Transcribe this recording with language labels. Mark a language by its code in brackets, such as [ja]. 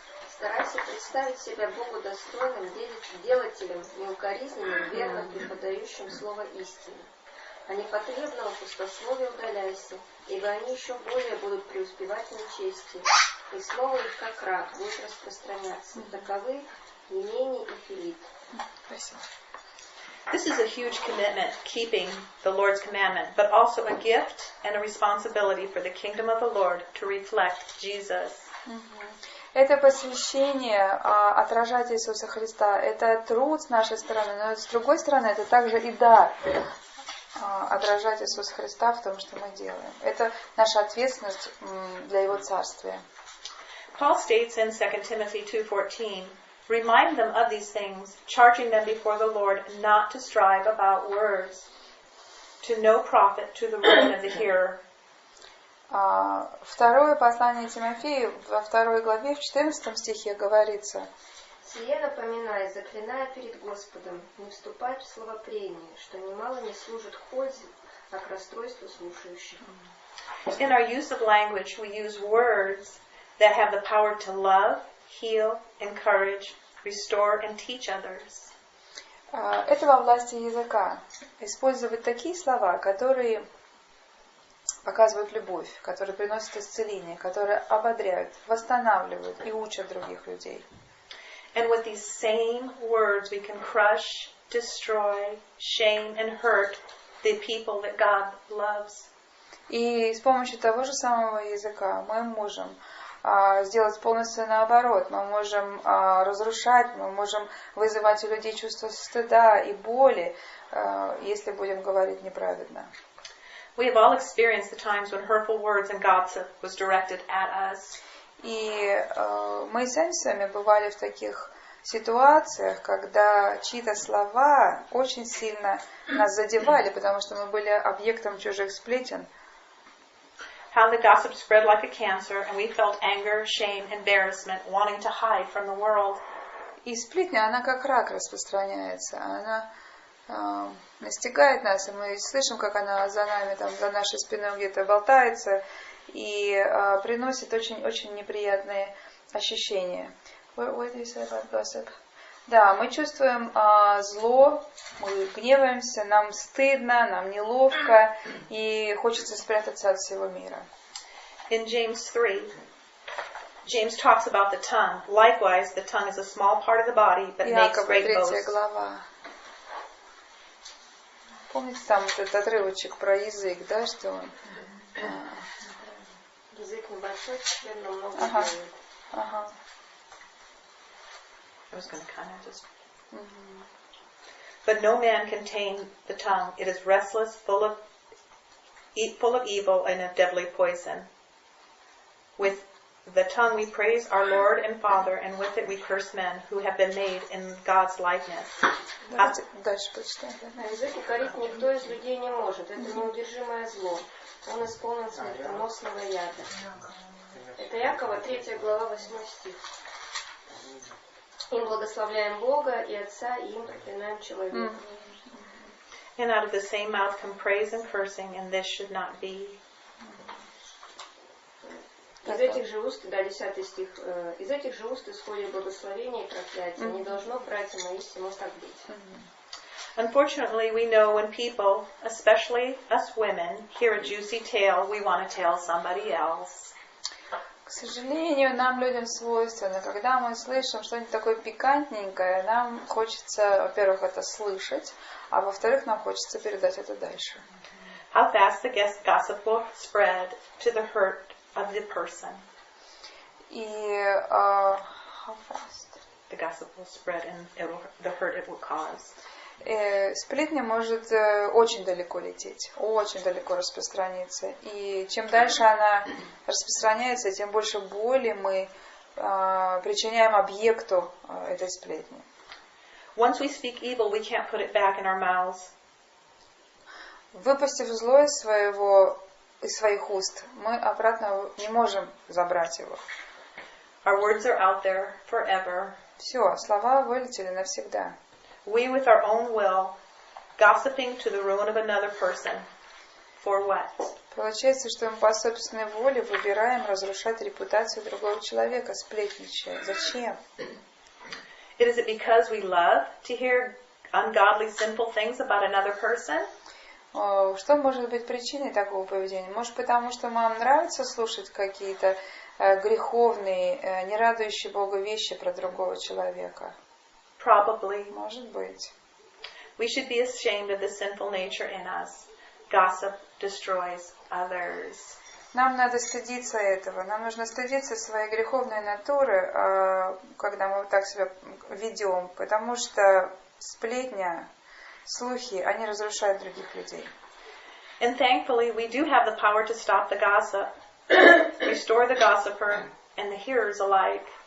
[ru] Старайся представить себя Богу достойным, делателем, неукоризненным, верным, преподающим слово истины. А непотребного пустословия удаляйся, ибо они еще более будут преуспевать в нечестии, и слово их, как рак, будет распространяться. Таковы Емений и Филипп. Спасибо. [en] This is a huge commitment, keeping the Lord's commandment, but also a gift and a responsibility for the kingdom of the Lord to reflect Jesus. [ru] Это посвящение отражать Иисуса Христа. Это труд с нашей стороны, но с другой стороны, это также и дар отражать Иисуса Христа в том, что мы делаем. Это наша ответственность для Его Царствия. [en] Paul states in 2 Timothy 2:14, remind them of these things, charging them before the Lord not to strive about words, to no profit to the ruin of the hearer. [ru] Второе послание Тимофею во 2 главе в 14 стихе говорится: «Сие напоминай, заклиная перед Господом, не вступать в словопрение, что немало не служит к пользе, а к расстройству слушающих». [en] In our use of language, we use words that have the power to love, heal, encourage, restore, and teach others. [ru] Это во власти языка. Использовать такие слова, которые показывают любовь, которые приносят исцеление, которые ободряют, восстанавливают и учат других людей. [en] And with these same words, we can crush, destroy, shame, and hurt the people that God loves. [ru] И с помощью того же самого языка мы можем сделать полностью наоборот. Мы можем разрушать, мы можем вызывать у людей чувство стыда и боли, если будем говорить неправедно. [en] We have all experienced the times when hurtful words and gossip was directed at us. [ru] И мы сами с вами бывали в таких ситуациях, когда чьи-то слова очень сильно нас задевали, потому что мы были объектом чужих сплетен. [en] How the gossip spread like a cancer, and we felt anger, shame, embarrassment, wanting to hide from the world. [ru] И сплетня, она как рак распространяется, она настигает нас, и мы слышим, как она за нами, там, за нашей спиной где-то болтается, и приносит очень-очень неприятные ощущения. [en] What do you say about gossip? [ru] Да, мы чувствуем зло, мы гневаемся, нам стыдно, нам неловко, и хочется спрятаться от всего мира. [en] In James 3, James talks about the tongue. Likewise, the tongue is a small part of the body, but makes great boast. [ru] 3 глава. Помните там этот отрывочек про язык, да, что он... Язык небольшой, теперь много делает. Ага. [en] I was going to kind of just... But no man can tame the tongue. It is restless, full of evil and of deadly poison. With the tongue we praise our Lord and Father, and with it we curse men who have been made in God's likeness. [ru] Дальше почитаем. Язык укорить никто из людей не может. Это неудержимое зло. Он исполнен смертоносного яда. Это Якова, 3 глава, 8 стих. Им благословляем Бога и Отца, и им проклинаем человека. [en] And out of the same mouth come praise and cursing, and this should not be. [ru] Из этих же уст, 10 стих, из этих же уст исходит благословение и проклятие. Не должно, братья мои, всему так быть. [en] Unfortunately, we know when people, especially us women, hear a juicy tale, we want to tell somebody else. [ru] К сожалению, нам, людям, свойственно, когда мы слышим что-нибудь такое пикантненькое, нам хочется, во-первых, это слышать, а во-вторых, нам хочется передать это дальше. [en] How fast the gossip will spread to the hurt of the person. И how fast? the gossip will spread and the hurt it will cause. [ru] Сплетня может очень далеко лететь, очень далеко распространиться. И чем дальше она распространяется, тем больше боли мы причиняем объекту этой сплетни. [en] Once we speak evil, we can't put it back in our mouths. [ru] Выпустив зло из своих уст, мы обратно не можем забрать его. [en] Our words are out there forever. [ru] Все, слова вылетели навсегда. [en] We, with our own will, gossiping to the ruin of another person. For what? [ru] Получается, что мы по собственной воле выбираем разрушать репутацию другого человека, сплетничая. Зачем? [en] Is it because we love to hear ungodly, sinful things about another person? [ru] Что может быть причиной такого поведения? Может, потому что нам нравится слушать какие-то греховные, не радующие Бога вещи про другого человека? [en] Probably. [ru] Может быть. [en] We should be ashamed of the sinful nature in us. Gossip destroys others. [ru] Нам надо стыдиться этого. Нам нужно стыдиться своей греховной натуры, когда мы вот так себя ведем, потому что сплетня, слухи, они разрушают других людей. [en] And thankfully, we do have the power to stop the gossip, restore the gossiper, and the hearers alike.